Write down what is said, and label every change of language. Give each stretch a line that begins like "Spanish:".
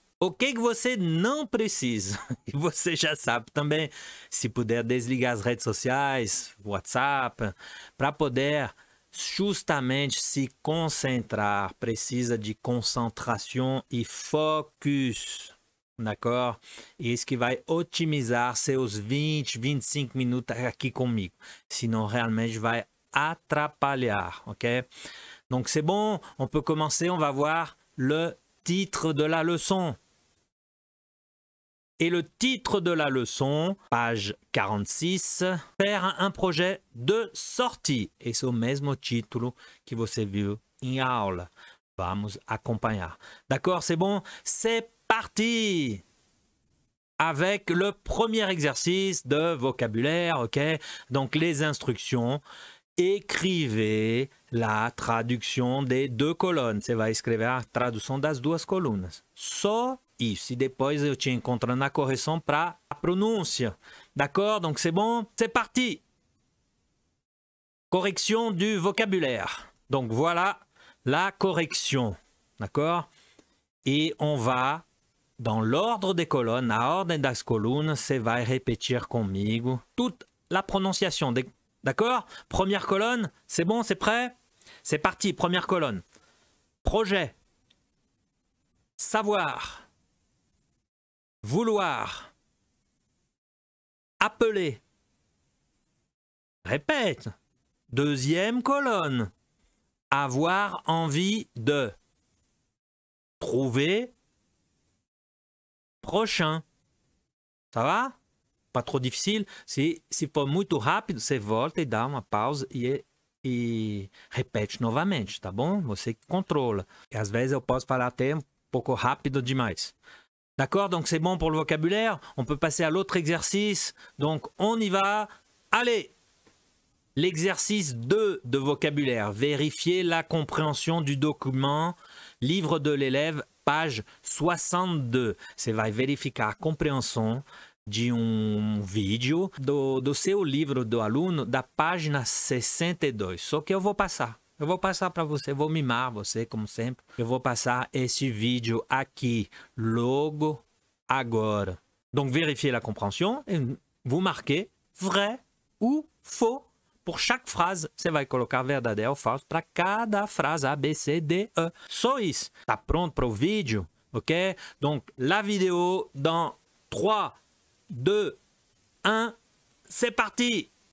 Portuguese: O que você não precisa, e você já sabe também, se puder desligar as redes sociais, WhatsApp, para poder justamente se concentrar, precisa de concentração e focus,
French: d'accord?
Portuguese: Isso que vai otimizar seus 20, 25 minutos aqui comigo, senão realmente vai atrapalhar, ok?
French: Donc c'est bon, on peut commencer, on va voir le titre de la leçon. Et le titre de la leçon, page 46, faire un projet de sortie.
Portuguese: Esse é o mesmo título que você viu em aula. Vamos acompanhar.
French: D'accord, c'est bon? C'est parti! Avec le premier exercice de vocabulaire, ok? Donc les instructions. Écrivez la
Portuguese: tradução
French: des deux colonnes.
Portuguese: Você vai escrever a tradução das duas colunas. Só isso. E depois eu te encontro na correção para a pronúncia.
French: D'accord? Donc c'est bon? C'est parti! Correction du vocabulaire. Donc voilà la correction. D'accord? Et on va, dans l'ordre des colonnes,
Portuguese: na ordem das colunas, você vai repetir comigo
French: toute la prononciation. D'accord? Première colonne, c'est bon, c'est prêt? C'est parti, première colonne. Projet. Savoir. Vouloir. Appeler. Répète. Deuxième colonne. Avoir envie de. Trouver. Prochain. Ça va? Pas trop difficile.
Portuguese: Se for muito rápido, você volta e dá uma pausa e repete novamente, tá bom? Você controla. E às vezes eu posso falar até um pouco rápido demais.
French: D'accord? Donc c'est bon pour le vocabulaire. On peut passer à l'autre exercice. Donc on y va. Allez! L'exercice 2 de vocabulaire. Vérifier la compréhension du document. Livre de l'élève, page 62.
Portuguese: Você vai verificar a compreensão de vídeo do seu livro do aluno, da página 62. Só que eu vou passar para você, vou mimar você, como sempre. Eu vou passar esse vídeo aqui, logo agora.
French: Donc, vérifiez la compréhension et vous marquez vrai ou faux. Pour chaque phrase,
Portuguese: você vai colocar verdadeiro ou falso para cada frase A, B, C, D, E. Só isso. Tá pronto para o vídeo? Ok?
French: Donc, la vidéo dans 3, 2, 1, c'est parti!